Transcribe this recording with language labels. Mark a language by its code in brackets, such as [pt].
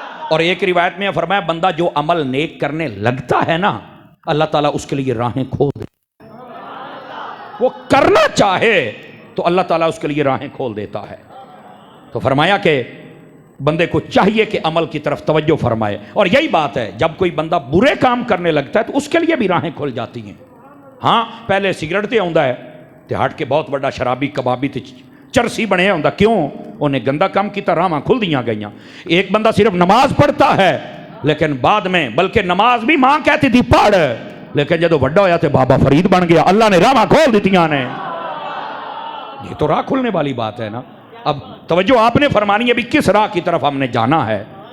[ur] اور ایک روایت میں فرمایا بندہ جو عمل نیک کرنے لگتا ہے نا اللہ تعالیٰ اس کے لیے راہیں کھول دے. وہ کرنا چاہے تو اللہ تعالیٰ اس کے لیے راہیں کھول دیتا ہے. تو فرمایا کہ بندے کو چاہیے کہ عمل کی طرف توجہ فرمائے. اور یہی بات ہے جب کوئی بندہ برے کام کرنے لگتا ہے تو اس کے لیے بھی راہیں کھل جاتی ہیں. [pa] ہاں پہلے سگریٹ تے آندا ہے تے ہٹ کے بہت بڑا شرابی کبابی تے چرسی بنے ہوندا. کیوں؟ انہیں گندا کام کیتا راہاں کھل دیاں گئیاں. [ur] ایک بندہ صرف نماز پڑھتا ہے لیکن بعد میں بلکہ نماز بھی ماں کہتی تھی پڑھ [pa] لیکن جدو بڑا ہویا تے بابا فرید بن گیا. اللہ نے راہاں کھول دیتیاں نے. [ur] یہ تو راہ کھلنے والی بات ہے نا. اب توجہ آپ نے فرمانی ہے بھی کس راہ کی طرف ہم نے جانا ہے.